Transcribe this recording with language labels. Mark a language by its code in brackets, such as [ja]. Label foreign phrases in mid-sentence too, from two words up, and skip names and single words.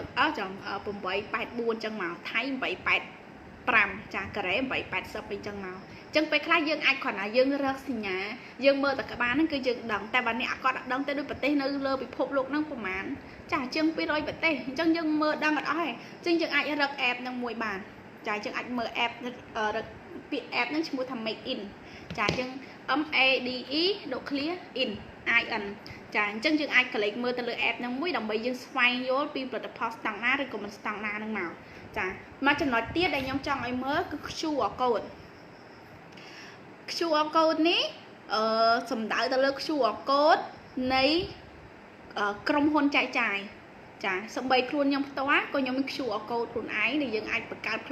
[km] ចឹង884ចឹងមកថៃ885ចាកូរ៉េ880អីចឹងមកចឹងពេលខ្លះយើងអាចគ្រាន់តែយើងរកសញ្ញាយើងមើលតែក្បាលហ្នឹងគឺយើងដឹង តែបើអ្នកអត់ដឹងទេដូចប្រទេសនៅលើពិភពលោកហ្នឹងប្រហែលចាជាង200ប្រទេសអញ្ចឹងយើងមើលដឹងអត់អស់ទេអញ្ចឹងយើងអាចរក app ហ្នឹងមួយបានចាយើងអាចមើល app រកពាក្យ app ហ្នឹងឈ្មោះថា [en] make in [km] ចាយើង MADE ដូច [en] clear in IN [km] ចាអញ្ចឹងយើងអាចក្លែកមើលទៅលើ app ហ្នឹងមួយដើម្បីយើងស្វែងយល់ពីផលិតផល standard ឬក៏មិន standard ហ្នឹងមកចាមកចំណុចទៀតដែលខ្ញុំចង់ឲ្យមើលគឺ [en] QR code QR code [km] នេះសំដៅទៅលើ [en] QR code [km] នៃក្រុមហ៊ុនចែកចាយចាសម្បីខ្លួនខ្ញុំផ្ទាល់ក៏ខ្ញុំមាន [en] QR code [km] ខ្លួនឯងដែលយើងអាចបង្កើត